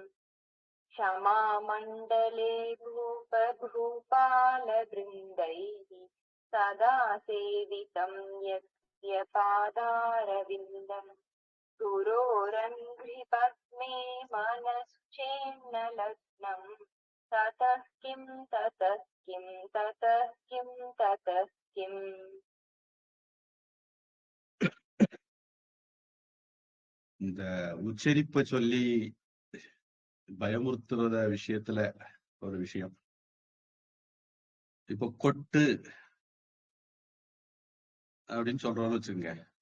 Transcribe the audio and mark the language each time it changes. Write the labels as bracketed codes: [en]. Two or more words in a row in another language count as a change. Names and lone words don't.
[sa] क्षमामण्डले भूप भूपालवृन्दैः सदा सेवितं यस्य पादारविन्दम् गुरोरङ्घ्रिपद्मे मनश्चेन्न लग्नम् ततः किं ततः किं ततः किं ततः किम् [ta] இந்த உச்சரிப்பை சொல்லி பயமுறுத்துறத விஷயத்துல ஒரு விஷயம். இப்போ கொட்டு அப்படின்னு சொல்றோம்னு வச்சுங்க.